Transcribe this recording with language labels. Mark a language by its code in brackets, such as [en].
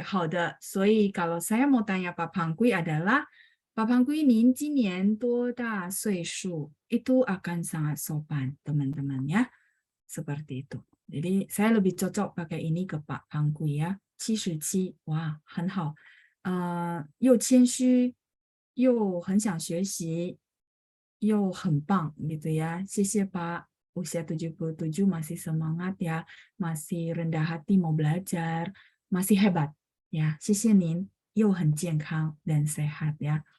[zh] 好的，所以 [id] kalau saya mau tanya Pak Pangkui adalah, Pak Pangkui, [zh] 您今年多大岁数? [id] Itu akan sangat sopan, teman-teman ya. Seperti itu. Jadi saya lebih cocok pakai ini ke Pak Pangkui ya. [zh] 77, wah, 很好。又谦虚，又很想学习，又很棒gitu ya. 谢谢 Pak. [id] Usia 77 masih semangat ya, masih rendah hati mau belajar, masih hebat ya. [zh] 谢谢您, 又很健康 [id] dan sehat ya.